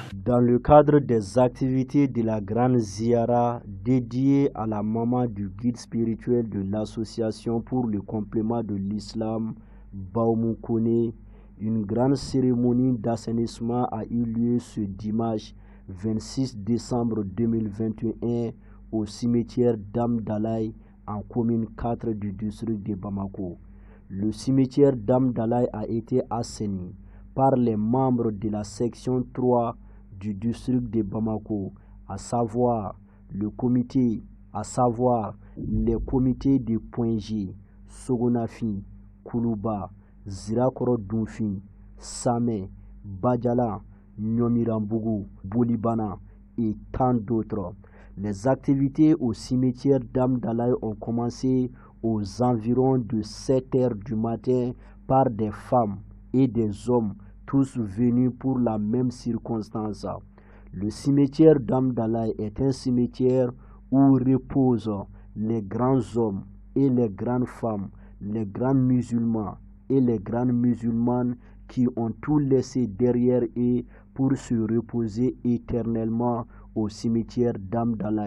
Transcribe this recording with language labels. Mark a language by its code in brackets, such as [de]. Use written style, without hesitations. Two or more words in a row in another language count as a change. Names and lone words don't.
[fr] Dans le cadre des activités de la grande ziara dédiée à la maman du guide spirituel de l'association pour le complément de l'islam, Baoumou Kone, une grande cérémonie d'assainissement a eu lieu ce dimanche 26 décembre 2021 au cimetière d'Amdalaï en commune 4 du district de Bamako. Le cimetière d'Amdalaï a été assaini par les membres de la section 3 du district de Bamako, à savoir les comités de Poingi, Sogonafi, Koulouba, Zirakoro Dunfi, Samé, Badjala, Nyomirambougou, Boulibana et tant d'autres. Les activités au cimetière d'Amdalaï ont commencé aux environs de 7 heures du matin par des femmes et des hommes, tous venus pour la même circonstance. Le cimetière d'Amdalaï est un cimetière où reposent les grands hommes et les grandes femmes, les grands musulmans et les grandes musulmanes qui ont tout laissé derrière eux pour se reposer éternellement au cimetière d'Amdalaï.